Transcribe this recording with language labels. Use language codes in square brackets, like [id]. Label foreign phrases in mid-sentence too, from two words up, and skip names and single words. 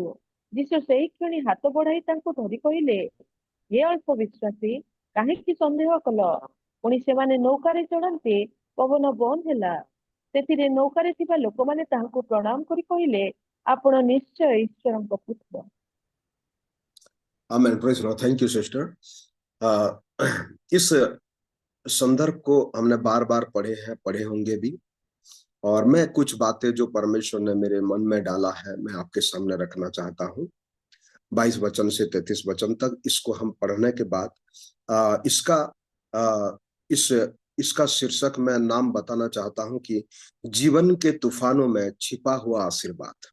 [or] ଯୀଶୁ ସେହି କ୍ଷଣି ହାତ ବଢାଇ ତାଙ୍କୁ ଧରି କହିଲେ, ହେ ଅଳ୍ପ ବିଶ୍ୱାସୀ, କାହିଁକି ସନ୍ଦେହ କଲ? ପୁଣି ସେମାନେ ନୌକାରେ ଚଢନ୍ତେ ପବନ ବନ୍ଦ ହେଲା। ସେଥିରେ ନୌକାରେ ଥିବା ଲୋକମାନେ ତାହାଙ୍କୁ ପ୍ରଣାମ କରି କହିଲେ, ଆପଣ ନିଶ୍ଚୟ ଈଶ୍ୱରଙ୍କ ପୁତ୍ର। [en] Amen, praise Lord. Thank you sister. [hi] इस संदर्भ को हमने बार बार पढ़े होंगे भी, और मैं कुछ बातें जो परमेश्वर ने मेरे मन में डाला है मैं आपके सामने रखना चाहता हूं। 22 वचन से 33 वचन तक इसको हम पढ़ने के बाद इसका शीर्षक मैं नाम बताना चाहता हूं कि जीवन के तूफानों में छिपा हुआ आशीर्वाद।